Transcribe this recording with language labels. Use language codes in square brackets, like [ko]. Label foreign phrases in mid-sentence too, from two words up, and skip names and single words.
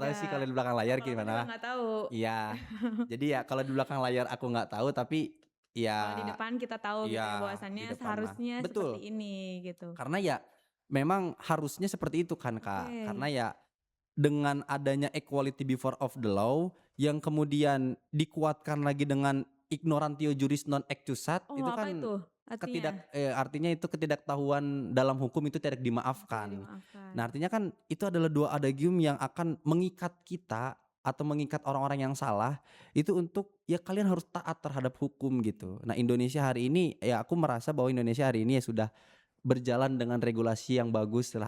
[id] juga. tahu sih kalau di belakang layar Kalau aku juga gimana. nggak tahu. Iya. Jadi ya kalau di belakang layar aku nggak tahu, tapi Kalau di ya depan kita tahu gitu ya iya di bahwasannya depan mah. seharusnya Betul. seperti ini gitu. Karena ya memang harusnya seperti itu kan, Kak. Oke. Karena ya dengan adanya [en] equality before of the law [id] yang kemudian dikuatkan lagi dengan [la] ignorantio juris non accusat, [id] Oh, itu apa kan itu artinya? artinya itu ketidaktahuan dalam hukum itu tidak Tidak dimaafkan. dimaafkan. Nah, artinya kan itu adalah 2 adagium yang akan mengikat kita atau mengikat orang-orang yang salah itu untuk ya kalian harus taat terhadap hukum gitu. Nah, Indonesia hari ini ya aku merasa bahwa Indonesia hari ini ya sudah berjalan dengan regulasi yang bagus lah.